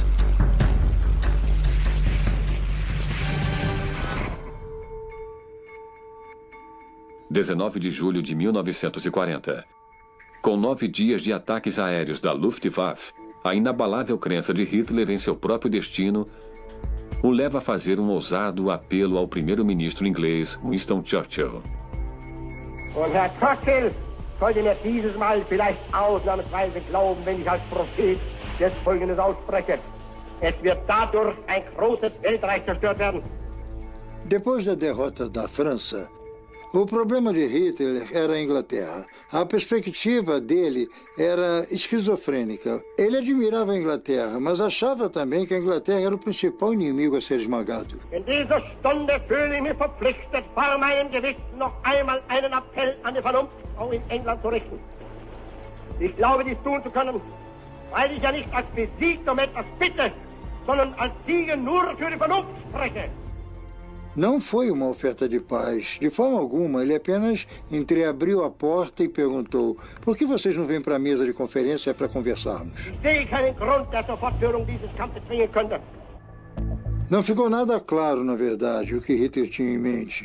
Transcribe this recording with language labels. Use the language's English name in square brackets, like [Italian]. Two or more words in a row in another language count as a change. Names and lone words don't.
[Portuguese] – 19 de julho de 1940. Com 9 dias de ataques aéreos da Luftwaffe, a inabalável crença de Hitler em seu próprio destino o leva a fazer um ousado apelo ao primeiro-ministro inglês Winston Churchill. [German] Und Herr Churchill sollte mir dieses Mal vielleicht ausnahmsweise glauben, wenn ich als Prophet jetzt Folgendes ausspreche. Es wird dadurch ein großes Weltreich zerstört werden. [Portuguese] Depois da derrota da França, o problema de Hitler era a Inglaterra. A perspectiva dele era esquizofrênica. Ele admirava a Inglaterra, mas achava também que a Inglaterra era o principal inimigo a ser esmagado. [German] In dieser Stunde fühle ich mich verpflichtet, vor meinem Gewissen noch einmal einen Appell an die Vernunft auch in England zu richten. Ich glaube, dies tun zu können, weil ich ja nicht als besiegt um etwas bitte, sondern als Sieger nur für die Vernunft spreche. [Portuguese] Não foi uma oferta de paz. De forma alguma, ele apenas entreabriu a porta e perguntou: por que vocês não vêm para a mesa de conferência para conversarmos? Não ficou nada claro, na verdade, o que Hitler tinha em mente.